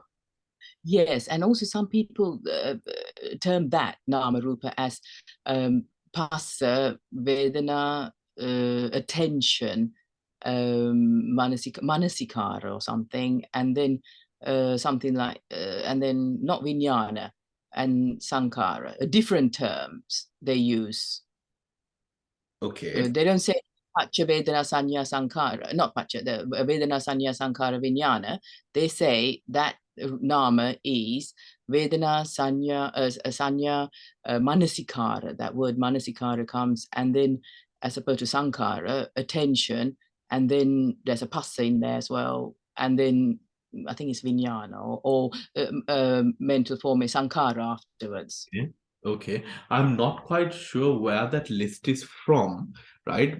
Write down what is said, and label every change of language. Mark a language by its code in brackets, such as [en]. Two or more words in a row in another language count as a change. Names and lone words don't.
[en] Yes, and also some people term that [pi] nama rupa [en] as [pi] passa, vedana, [en] attention, manasikara or something, and then something like, and then not vijnana and sankhara, different terms they use. Okay. They don't say [pi] paccaya vedana sanya sankhara, [en] not paccaya, the [pi] vedana sanya sankhara vijnana. [en] They say that nama is [pi] vedana sanya manasikara. [en] That word manasikara comes, and then as opposed to sankhara, attention, and then there's a passa in there as well, and then I think it's vijnana or mental form is sankhara afterwards. Okay, I'm not quite sure where that list is from, right?